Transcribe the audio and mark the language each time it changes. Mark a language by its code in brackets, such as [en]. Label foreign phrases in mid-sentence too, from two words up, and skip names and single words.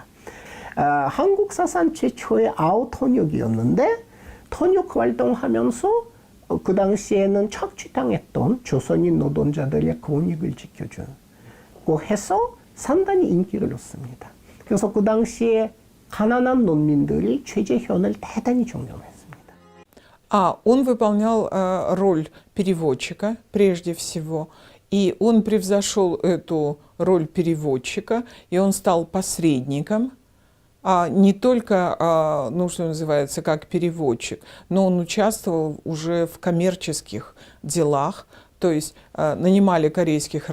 [ko] 한국 사상 최초의 아웃 통역이었는데 통역 활동하면서 그 당시에는 착취당했던 조선인 노동자들의 권익을 지켜주고 해서 상당히 인기를 얻습니다. 그래서 그 당시에 가난한 농민들이 최재현을 대단히 존경했습니다. [ru] Он выполнял роль переводчика прежде всего, и он превзошел эту роль переводчика, и он стал посредником, не только, ну, что называется, как переводчик, но он участвовал уже в коммерческих делах, то есть нанимали корейских